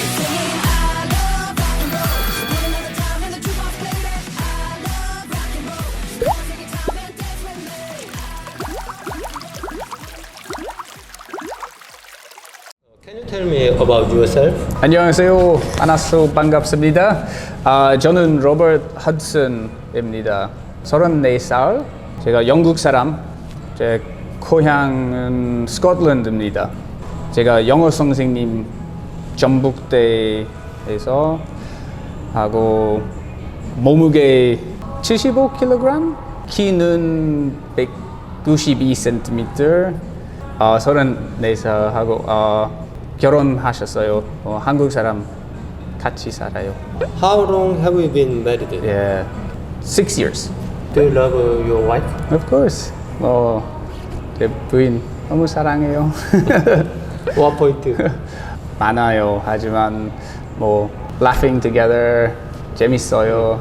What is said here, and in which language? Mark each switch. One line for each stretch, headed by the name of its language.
English: Singing I love rock and roll. Put another time in the jukebox, play it. I love rock and roll. Come on, take your time and dance with me. Can you tell me about yourself?
Korean: 안녕하세요. 만나서 반갑습니다. 저는 로버트 허슨입니다. 34살. 제가 영국 사람. 제 고향은 스코틀랜드입니다. 제가 영어 선생님 전북대에서 하고 몸무게 75kg, 키는 192cm, 34살 하고 결혼하셨어요. 한국 사람 같이 살아요.
English: How long have you been married? Yeah, 6 years. Do you love your wife? Of course.
Korean: 제 부인 너무 사랑해요.
English: What point?
Korean: 많아요. 하지만
English: laughing together
Korean: 재밌어요.